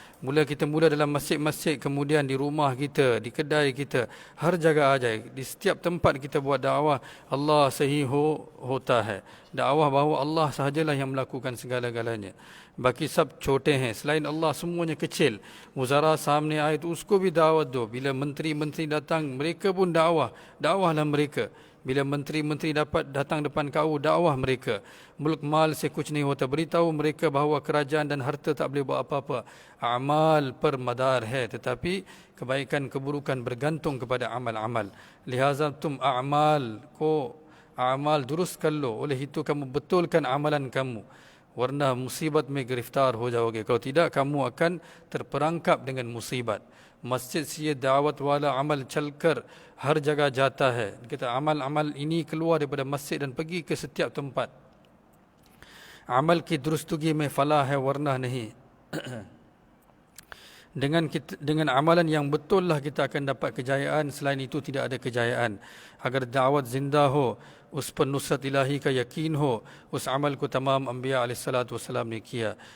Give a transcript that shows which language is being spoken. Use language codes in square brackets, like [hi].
[ms] Kita mula dalam masjid-masjid, kemudian di rumah kita, di kedai kita, [hi] har jagah aja, [ms] di setiap tempat kita buat dakwah. [hi] Allah sahi hota hai. [ms] Dakwah bahawa Allah sahajalah yang melakukan segala-galanya. [hi] Baki sab छोटे हैं, [ms] selain Allah semuanya kecil. [hi] Wuzara सामने आए तो उसको भी दावत दो. [ms] Bila menteri-menteri datang, mereka pun dakwahlah mereka. Bila menteri-menteri datang depan kau, dakwah mereka. [hi] Mulk mal se kuch nahi hota, [ms] beritahu mereka bahawa kerajaan dan harta tak boleh buat apa-apa. [hi] Amal per madar hai, [ms] tetapi kebaikan keburukan bergantung kepada amal-amal. [hi] Lihaza tum a'mal durust kar lo, [ms] oleh itu kamu betulkan amalan kamu. [hi] Warna musibat mein giriftar ho jaoge. [ms] Kalau tidak, kamu akan terperangkap dengan musibat. [hi] मस्जिद से ये दावत वाला अमल चलकर हर जगह जाता है. [ms] Kita amal-amal ini keluar daripada masjid dan pergi ke setiap tempat. [hi] Amal ki दुरुस्तगी में फला है वरना नहीं. [ms] Dengan amalan yang betul lah kita akan dapat kejayaan, selain itu tidak ada kejayaan. [hi] Agar दावत जिंदा हो, उस पर नुसरत इलाही का यकीन हो, उस अमल को तमाम अंबिया अलैहिस्सलातु वस्सलाम ने किया.